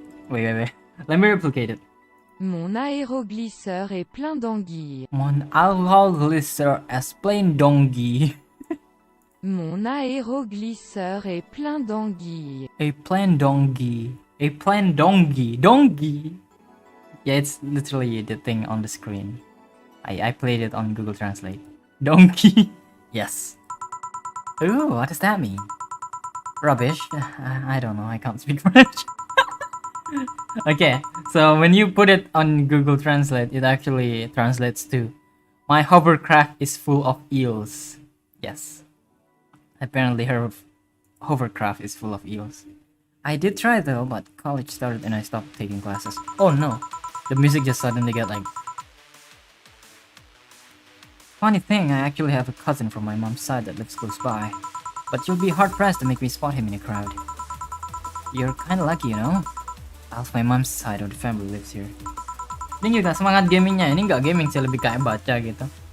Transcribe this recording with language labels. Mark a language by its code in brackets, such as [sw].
[en] Wait. Let me replicate it. [fr] Mon aéroglisseur est plein d'anguilles. Mon aéroglisseur est plein d'anguilles. Mon aéroglisseur est plein d'anguilles. A plein d'anguilles. A plein d'anguilles. D'anguilles. [en] Yeah, it's literally the thing on the screen. I played it on Google Translate. Donkey. Yes. Ooh, what does that mean? Rubbish. I don't know. I can't speak French. Okay, so when you put it on Google Translate, it actually translates to "My hovercraft is full of eels." Yes. Apparently her hovercraft is full of eels. I did try though, but college started and I stopped taking classes. Oh no. The music just suddenly got like... Funny thing, I actually have a cousin from my mom's side that lives close by. But you'll be hard-pressed to make me spot him in a crowd. You're kinda lucky, you know? Half my mom's side of the family lives here. [id] Ini juga semangat gamingnya, ini nggak gaming sih, lebih kayak baca gitu.